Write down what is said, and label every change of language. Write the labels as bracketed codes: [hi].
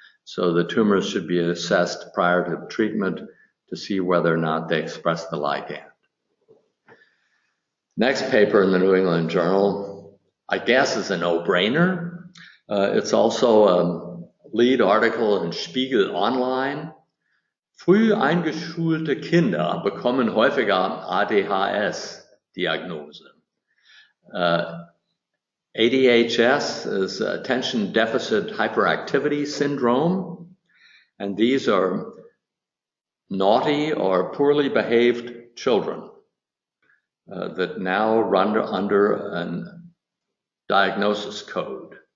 [en] So the tumors should be assessed prior to treatment to see whether or not they express the ligand. Next paper in the New England Journal, I guess, is a no-brainer. It's also a lead article in Spiegel Online. [de] Früh eingeschulte Kinder bekommen häufiger ADHS-Diagnose. [en] ADHS is attention deficit hyperactivity syndrome, and these are naughty or poorly behaved children that now run under a diagnosis code.